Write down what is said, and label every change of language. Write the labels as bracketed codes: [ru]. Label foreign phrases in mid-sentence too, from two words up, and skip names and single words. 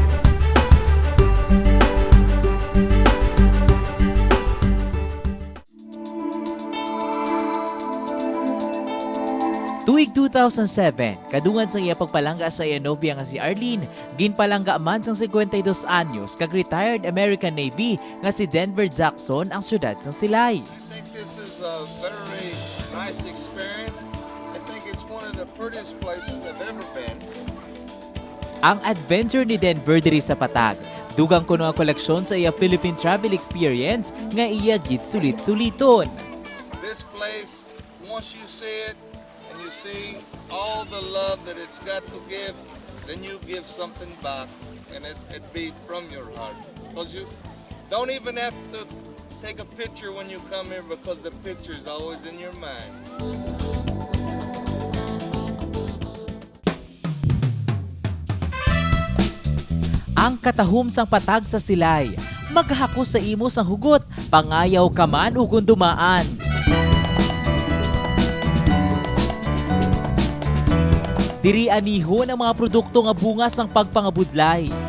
[hil] Tuig 2007, kadungan sa iya pagpalangga sa iya nobya nga si Arlene, ginpalangga man sang 52 anyos kag retired American Navy nga si Denver Jackson ang syudad sang Silay. [en] I think this is a very nice experience. I think it's one of the prettiest places I've ever been. [hil] Ang adventure ni Denver diri sa Patag, dugang kuno ang koleksyon sa iya [en] Philippine travel experience [hil] nga iya gid sulit-suliton. [en] This place, once you see it and you see all the love that it's got to give, then you give something back, and it be from your heart. Because you don't even have to take a picture when you come here, because the picture is always in your mind. [hil] Ang katahom sang Patag sa Silay, maghako sa imo sang hugot, pangayaw ka man ug dumaan. Diri anihon ang mga produkto nga bunga sang pagpangabudlay.